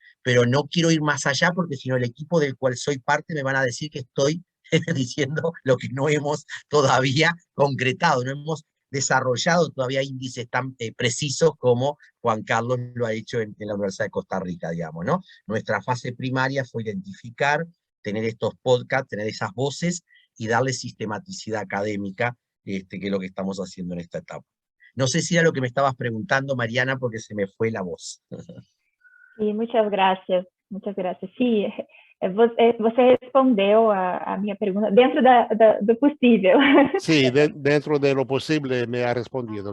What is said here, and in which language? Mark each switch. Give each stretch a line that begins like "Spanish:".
Spanish: Pero no quiero ir más allá porque si no el equipo del cual soy parte me van a decir que estoy diciendo lo que no hemos todavía concretado, no hemos desarrollado todavía índices tan precisos como Juan Carlos lo ha hecho en la Universidad de Costa Rica, digamos, ¿no? Nuestra fase primaria fue identificar, tener estos podcasts, tener esas voces y darle sistematicidad académica, que es lo que estamos haciendo en esta etapa. No sé si era lo que me estabas preguntando, Mariana, porque se me fue la voz. Sí, muchas gracias. Muchas gracias.
Portuguese: Sí, você respondeu a minha pergunta dentro do possível.
Spanish: Sí, dentro de lo posible me ha respondido.